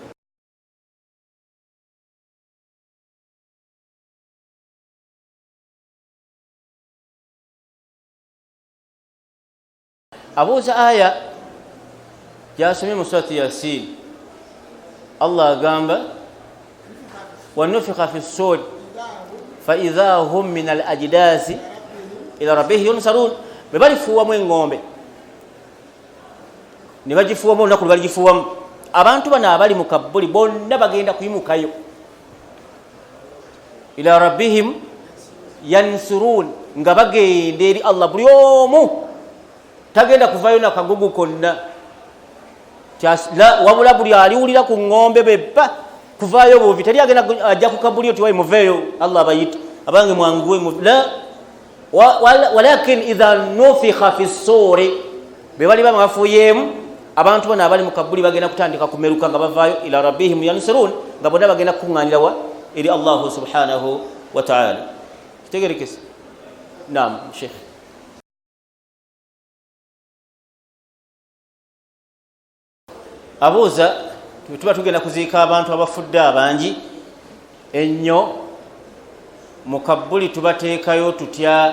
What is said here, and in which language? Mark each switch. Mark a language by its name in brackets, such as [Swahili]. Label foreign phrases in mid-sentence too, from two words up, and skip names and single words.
[Ganda] Abuuza aya gyasomye mu surati Yasin. Allah agamba [Arabic] ونفخ في الصور فإذا هم من الأجداث إلى ربهم ينسلون. [Ganda] Bwe balifuuwamu engombe ne bagifuuwamu olunaku lwe baligifuuwamu, abantu bano abali mu kabbuli bonna bagenda kuyimukayo. [Arabic] إلى ربهم ينسلون, [Ganda] nga bagenda eri Allah, buli omu tagenda kuvayo nakagugu konna, wabula buli aliwulira ku ngombe beppa kuvayo buvi. Teri agenda ajja ku kabbuli oti wayi muveeyo Allah abayita abange mwanguwe [Arabic] لا ولكن إذا نفخ في الصور, [Ganda] be bali bamafuuyemu abantu bano abali mu kabbuli bagenda kutandika kumeruka nga bavaayo [Arabic] إلى ربهم ينسلون, [Ganda] nga bonna bagenda kukuŋŋaanira wa eri [Arabic] الله سبحانه وتعالى. [Ganda] Kitegerekese? Naam Sheikh. Abuuza tuba tugenda kuziika abantu abafudde abangi ennyo, mu kabbuli tubateekayo tutya?